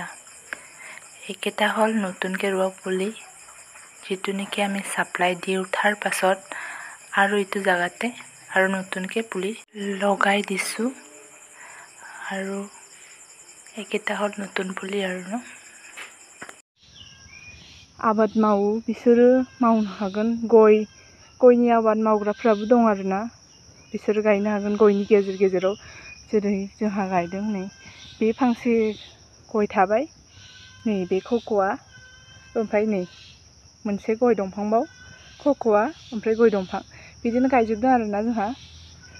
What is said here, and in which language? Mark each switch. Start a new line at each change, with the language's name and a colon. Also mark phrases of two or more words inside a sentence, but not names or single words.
Assamese: এইকেইটা হ'ল নতুনকৈ ৰোৱা পুলি, যিটো নেকি আমি ছাপ্লাই দি উঠাৰ পাছত আৰু এইটো জাগাতে আৰু নতুনকৈ পুলি লগাই দিছোঁ, আৰু এইকেইটা হ'ল নতুন পুলি আৰু
Bodo: आबाद मावो बिसोरो मावनो हागोन। गयनि आबाद मावग्राफ्राबो दं आरोना, बिसोरो गायनो हागोन गयनि गेजेराव। जेरै जोंहा गायदों नै बे फांसे गय थाबाय, नै बे कोक'आ, ओमफ्राय नै मोनसे गय दंफांबाव कोक'आ, ओमफ्राय गय दंफां बिदिनो गायजोबदों आरोना जोंहा।